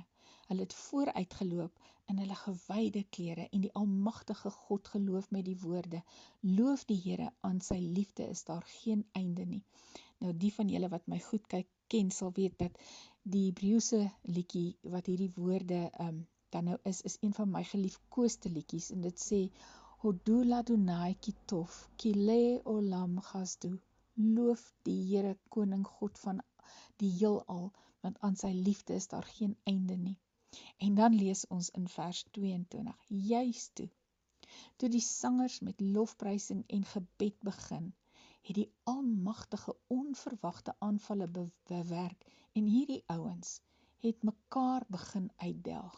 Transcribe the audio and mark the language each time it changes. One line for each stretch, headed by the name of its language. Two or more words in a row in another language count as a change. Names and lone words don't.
Afrikaans: Hulle het vooruitgeloop in hulle gewyde klere en die Almagtige God geloof met die woorde, loof die Here, aan sy liefde is daar geen einde nie. Nou die van julle wat my goed ken sal weet dat die Hebreëse liedjie wat hierdie woorde dan nou is een van my geliefkoeste liedjies en dit sê,
Hebrew: הודו לאדוני כי טוב, כי לעולם חסדו.
Afrikaans: Loof die Here koning God van die heelal, want aan sy liefde is daar geen einde nie. En dan lees ons in vers 22, juist toe die sangers met lofprysing en gebed begin, het die Almagtige onverwagte aanvalle bewerk en hierdie ouens het mekaar begin uitdelg.